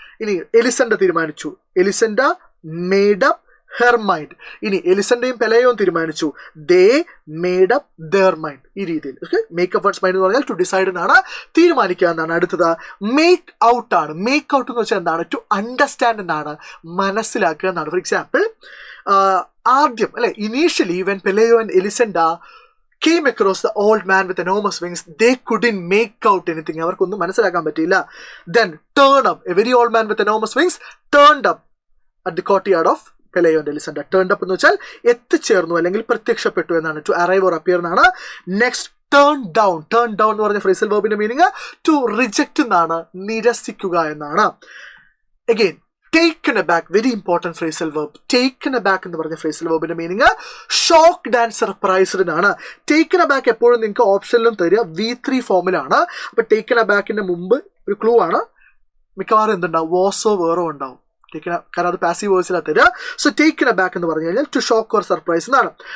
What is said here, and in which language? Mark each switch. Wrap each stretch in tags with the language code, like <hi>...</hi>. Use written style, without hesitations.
<ml>ഇനി എലിസണ്ട തീരുമാനിച്ചു, എലിസണ്ട</ml> <en>Made up her mind.</en> <ml>ഇനി എലിസണ്ടയും പെലയും തീരുമാനിച്ചു,</ml> <en>They made up their mind.</en> <ml>ഈ രീതിയിൽ</ml> <en>make up one's mind</en> <ml>എന്ന് പറഞ്ഞാൽ</ml> <en>to decide</en> <ml>എന്നാണ്, തീരുമാനിക്കുക എന്നാണ്. അടുത്തത് മേക്ക് ഔട്ട് ആണ്. മേക്ക് ഔട്ട് എന്ന് വെച്ചാൽ എന്താണ്?</ml> <en>to understand</en> <ml>എന്നാണ്, മനസ്സിലാക്കുക എന്നാണ്.</ml> <en>for example,</en> <ml>ആദ്യം അല്ലെ,</ml> <en>Initially when Pelayo and Elisenda came across the old man with enormous wings, they couldn't make out anything.</en> <ml>അവർക്കൊന്നും മനസ്സിലാക്കാൻ പറ്റിയില്ല.</ml> <en>Then turn up, a very old man with enormous wings turned up at the courtyard of Pelayo and Elisanda.</en> <ml>Turned up എന്ന് വെച്ചാൽ എത്തിച്ചേർന്നു അല്ലെങ്കിൽ പ്രത്യക്ഷപ്പെട്ടു എന്നാണ്.</ml> <en>To arrive or appear എന്നാണ്. Next turn down.</en> <ml>Turn down എന്ന് പറഞ്ഞ ഫ്രേസൽ വെർബിന്റെ മീനിങ്</ml> <en>to reject</en> <ml>എന്നാണ്, നിരസിക്കുക എന്നാണ്.</ml> <en>Again, taken aback, very important phrasal verb.</en> <ml>Taken aback എന്ന് പറഞ്ഞ phrasal verb-ന്റെ meaning</ml> <en>shocked and surprised</en> <ml>എന്നാണ്. ടേക്കൻ അബാക്ക് എപ്പോഴും നിങ്ങൾക്ക് ഓപ്ഷനിലും തരിക V3 ഫോമിലാണ്. അപ്പൊ ടേക്കൻ അബാക്കിന്റെ മുമ്പ് ഒരു ക്ലൂ ആണ്, മിക്കവാറും എന്തുണ്ടാവും? വാസോ വേറോ ഉണ്ടാവും. കാരണം അത് പാസീവ് വോയിസിലാണ് തരിക. സോ ടേക്കൻ അബാക്ക് എന്ന് പറഞ്ഞു കഴിഞ്ഞാൽ</ml> <en>to shock or surprise</en> <ml>എന്നാണ്.</ml>